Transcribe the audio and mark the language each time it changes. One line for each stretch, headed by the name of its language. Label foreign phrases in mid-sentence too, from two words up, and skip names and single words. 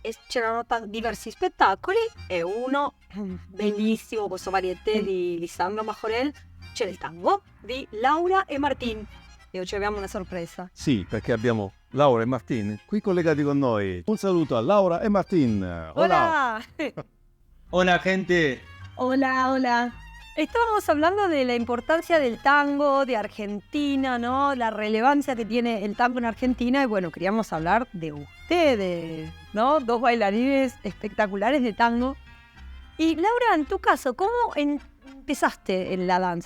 Italian: E c'erano diversi spettacoli e uno bellissimo, questo varieté di Sandro Majorel, c'era il tango di Laura e Martin. E oggi abbiamo una sorpresa. Sì, perché abbiamo Laura e Martin qui collegati con noi. Un saluto a Laura e Martin.
Spanish: Hola. Hola, gente. Hola. Estábamos hablando de la importancia del tango, de Argentina, ¿no? La relevancia que tiene el tango en Argentina. Y bueno, queríamos hablar de ustedes, ¿no? Dos bailarines espectaculares de tango. Y Laura, en tu caso, ¿cómo empezaste en la danza?